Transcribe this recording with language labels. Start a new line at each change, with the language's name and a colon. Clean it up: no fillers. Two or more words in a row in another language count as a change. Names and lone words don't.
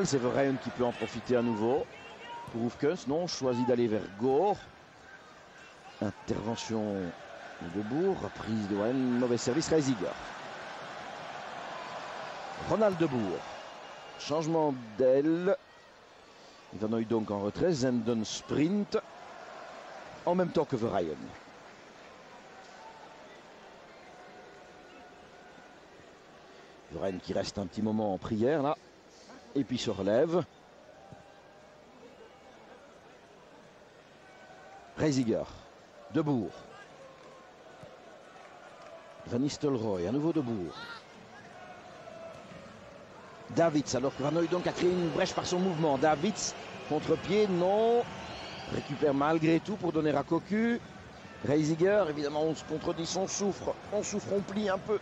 French: C'est Verheyen qui peut en profiter à nouveau. Pour Oefkens, non, choisit d'aller vers Gore. Intervention de Boer. Reprise de Wallen. Mauvais service, Reisiger. Ronald De Boer. Changement d'aile. Van Hooijdonk en retrait. Zenden sprint. En même temps que Verheyen. Verheyen qui reste un petit moment en prière là. Et puis se relève. Reisiger. De Boer. Van Nistelrooy. À nouveau De Boer. Davids, alors que Van Hooijdonk a créé une brèche par son mouvement. Davids, contre-pied, non. Récupère malgré tout pour donner à Cocu. Reisiger, évidemment, on se contredit, on souffre, on plie un peu.